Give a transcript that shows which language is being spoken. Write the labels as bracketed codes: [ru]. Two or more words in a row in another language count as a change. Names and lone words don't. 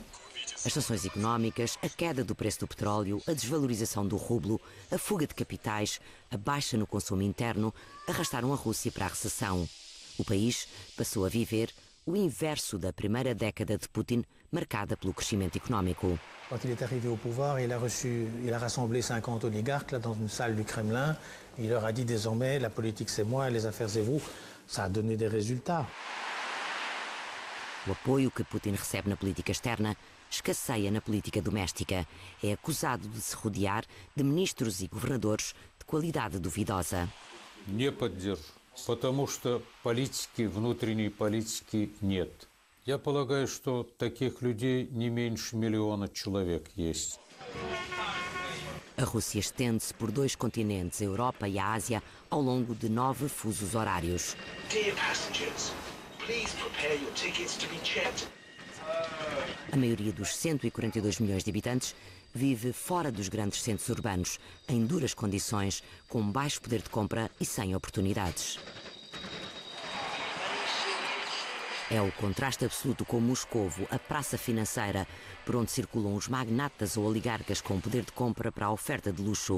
[pt] As sanções económicas, a queda do preço do petróleo, a desvalorização do rublo, a fuga de capitais, a baixa no consumo interno arrastaram a Rússia para a recessão. O país passou a viver o inverso da primeira década de Putin, marcada pelo crescimento económico. [fr] Quand il est arrivé au pouvoir, il a rassemblé 50 oligarques là, dans une salle du Kremlin. Il leur a dit désormais, la politique c'est moi, les affaires c'est vous. Ça a donné des résultats. [pt] O apoio que Putin recebe na política externa escasseia na política doméstica. É acusado de se rodear de ministros e governadores de qualidade duvidosa. [ru] Не поддержу, потому что политики, внутренней политики нет. Я полагаю, что таких людей не меньше миллиона человек есть. [pt] A Rússia estende-se por 2 continentes, a Europa e a Ásia, ao longo de 9 fusos horários. [en] Dear passengers, please prepare your tickets to be checked. [pt] A maioria dos 142 milhões de habitantes vive fora dos grandes centros urbanos, em duras condições, com baixo poder de compra e sem oportunidades. É o contraste absoluto com Moscovo, a praça financeira, por onde circulam os magnatas ou oligarcas com poder de compra para a oferta de luxo.